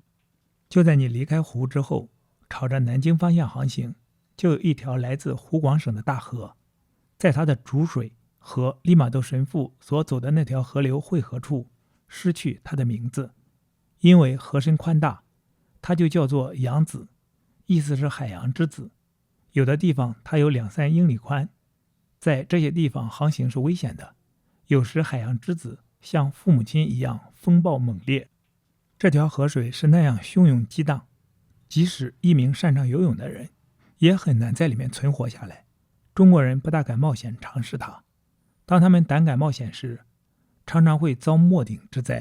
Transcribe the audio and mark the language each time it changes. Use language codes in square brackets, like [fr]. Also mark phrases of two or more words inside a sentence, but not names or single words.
[zh] 就在你離開湖之後，朝着南京方向航行，就有一條來自湖廣省的大河，在它的主水和利瑪窦神父所走的那條河流匯合處，失去它的名字。因為河身寬大，它就叫做洋子，意思是海洋之子。有的地方它有2-3英里寬，在這些地方航行是危險的，有時海洋之子像父母親一樣風暴猛烈。這條河水是那樣洶湧激盪，即使一名擅長游泳的人也很難在裡面存活下來。中國人不大敢冒險嘗試它，當他們膽敢冒險時，常常會遭沒頂之災。